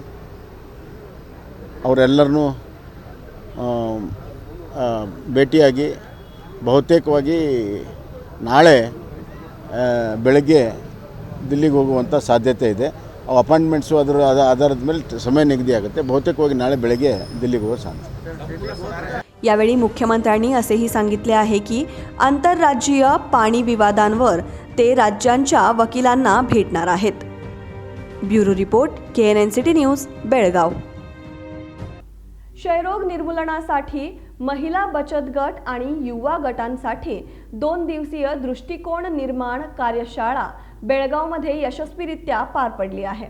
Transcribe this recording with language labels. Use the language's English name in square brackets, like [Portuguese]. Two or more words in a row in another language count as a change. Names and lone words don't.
[Kannada] ಅವರೆಲ್ಲರನ್ನೂ ಭೇಟಿಯಾಗಿ ಬಹುತೇಕವಾಗಿ ನಾಳೆ ಬೆಳಗ್ಗೆ ದಿಲ್ಲಿಗೆ ಹೋಗುವಂಥ ಸಾಧ್ಯತೆ ಇದೆ. ಅವು ಅಪಾಯಿಂಟ್ಮೆಂಟ್ಸು ಅದರ ಆಧಾರದ ಮೇಲೆ ಸಮಯ ನಿಗದಿ ಆಗುತ್ತೆ. ಬಹುತೇಕವಾಗಿ ನಾಳೆ ಬೆಳಗ್ಗೆ दिल्लीಗೆ ಹೋಗೋ ಸಾಧ್ಯತೆ. [Marathi] यावेळी मुख्यमंत्र्यांनी असेही सांगितले आहे की आंतरराज्यीय पाणी विवादांवर ते राज्यांच्या वकिलांना भेटणार आहेत. ब्युरो रिपोर्ट KNN सिटी न्यूज बेळगाव. क्षयरोग निर्मूलनासाठी महिला बचत गट आणि युवा गटांसाठी 2 दिवसीय दृष्टिकोन निर्माण कार्यशाळा बेळगावमध्ये यशस्वीरित्या पार पडली आहे.